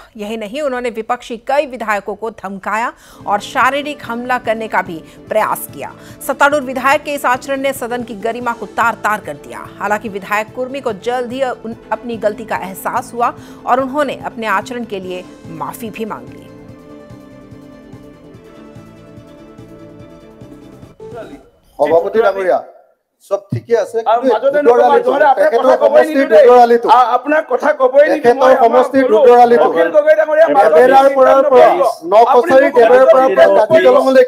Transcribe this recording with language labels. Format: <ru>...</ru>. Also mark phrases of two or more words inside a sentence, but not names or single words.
<hi>यही नहीं, उन्होंने विपक्षी कई विधायकों को धमकाया और शारीरिक हमला करने का भी प्रयास किया। सत्तारूढ़ विधायक के इस आचरण ने सदन की गरिमा को तार-तार कर दिया। हालांकि विधायक कुर्मी को जल्द ही अपनी गलती का एहसास हुआ और उन्होंने अपने आचरण के लिए माफी भी मांग ली।</hi> <as>সভাপতি ডাঙৰীয়া সব ঠিকে আছে আপোনাৰ কথা কবই নিদিয়ে মই সমষ্টি দুদৰালিটো এবেৰাৰ পৰা নকছাৰী দেৱৰ পৰা কাটি দলঙলৈকে</as>